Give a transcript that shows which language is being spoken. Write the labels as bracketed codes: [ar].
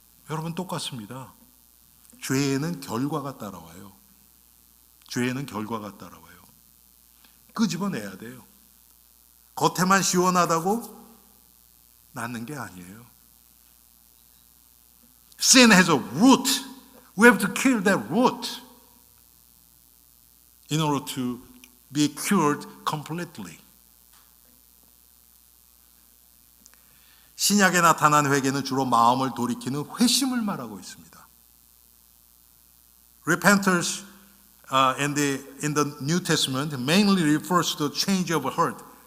[ko] 여러분 똑같습니다. 죄에는 결과가 따라와요. 죄에는 결과가 따라와요. 끄집어내야 돼요. 겉에만 시원하다고 낫는 게 아니에요. [en] Sin has a root. We have to kill that root in order to be cured completely. [ko] 신약에 나타난 회개는 주로 마음을 돌이키는 회심을 말하고 있습니다. [en] Repentance in the New Testament mainly refers to the change of heart.